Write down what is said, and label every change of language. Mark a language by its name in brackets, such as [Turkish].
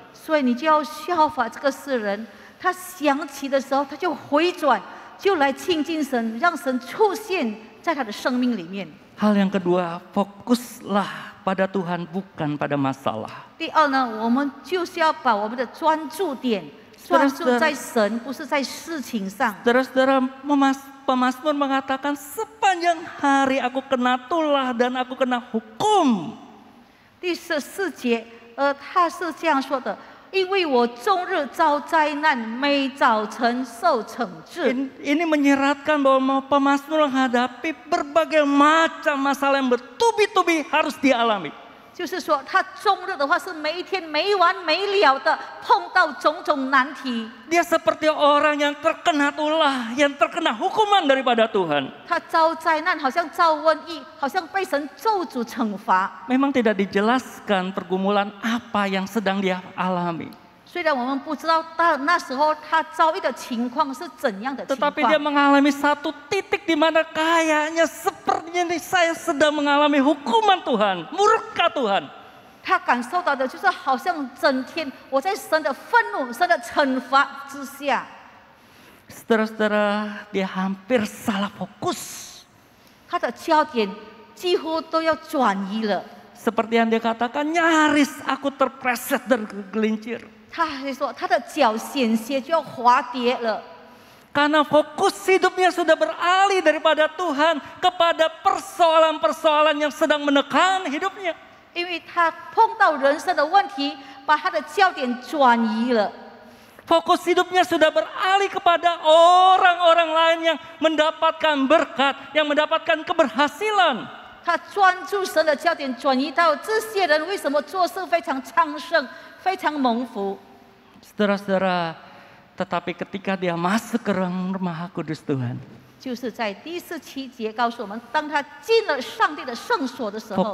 [Chinese] 所以你就要效法这个世人，他想起的时候，他就回转，就来亲近神，让神出现在他的生命里面。 [Indonesian] Hal yang kedua, fokuslah pada Tuhan, bukan pada masalah. [Chinese] 第二呢，我们就是要把我们的专注点专注在神，不是在事情上。 [Indonesian] Saudara-saudara, pemazmur mengatakan, sepanjang hari aku kena tulah dan aku kena hukum. [Chinese] 第14节，他是这样说的：因为我终日遭灾难，每早晨受惩治。 [Indonesian] Ini menyiratkan bahwa pemazmur menghadapi berbagai macam masalah yang bertubi-tubi harus dialami. [Chinese] 就是说，他终日的话是每一天没完没了的碰到种种难题。 [Indonesian] Dia seperti orang yang terkena tulah, yang terkena hukuman daripada Tuhan. [Chinese] 他遭灾难，好像遭瘟疫，好像被神咒诅惩罚。 [Indonesian] Memang tidak dijelaskan pergumulan apa yang sedang dia alami. [Chinese] 虽然我们不知道到那时候他遭遇的情况是怎样的情 [Indonesian] Tetapi dia [Chinese] 况， [Indonesian] mengalami satu titik di mana kayaknya sepertinya saya sedang mengalami hukuman Tuhan, murka Tuhan. [Chinese] 他感受到的就是好像整天我在神的愤怒、神的惩罚之下。 [Indonesian] Saudara-saudara, dia hampir salah fokus. [Chinese] 他的焦点几乎都要转移了。 [Indonesian] Seperti yang dia katakan, nyaris aku terpreset dan kegelincir. [Chinese] 他还说他的脚险些就要滑跌了， [Indonesian] Karena fokus hidupnya sudah beralih daripada Tuhan kepada persoalan-persoalan yang sedang menekan hidupnya. [Chinese] 因为他碰到人生的问题，把他的焦点转移了。 [Indonesian] Fokus hidupnya sudah beralih kepada orang-orang lain yang mendapatkan berkat, yang mendapatkan keberhasilan. [Chinese] 他专注神的焦点转移到这些人为什么做事非常昌盛、非常蒙福。 [Indonesian] Saudara-saudara, tetapi ketika dia masuk ke ruang Maha Kudus Tuhan, [Chinese] 就是在第17节告诉我们，当他进了上帝的圣所的时候，